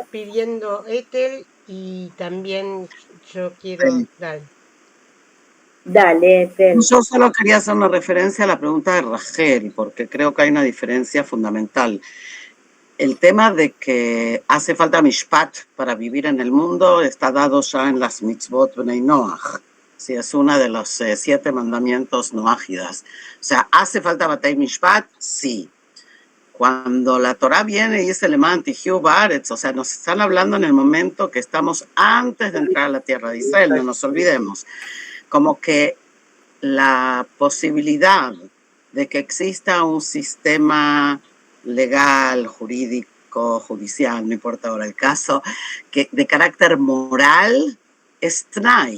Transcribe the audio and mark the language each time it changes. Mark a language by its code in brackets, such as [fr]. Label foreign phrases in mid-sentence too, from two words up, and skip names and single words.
[es] Pidiendo Ethel y también yo quiero... Sí. Dale, Ethel. Yo solo quería hacer una referencia a la pregunta de Rachel, porque creo que hay una diferencia fundamental. El tema de que hace falta mishpat para vivir en el mundo está dado ya en las [he] מצוות בני נח. [es] Sí, es uno de los 7 mandamientos noágidas. O sea, ¿hace falta [he] בתי משפט? [es] Sí. Cuando la Torah viene y dice [he] למען תחיו בארץ, [es] o sea, nos están hablando en el momento que estamos antes de entrar a la tierra de Israel, no nos olvidemos. Como que la posibilidad de que exista un sistema legal, jurídico, judicial, no importa ahora el caso, que de carácter moral es tnai.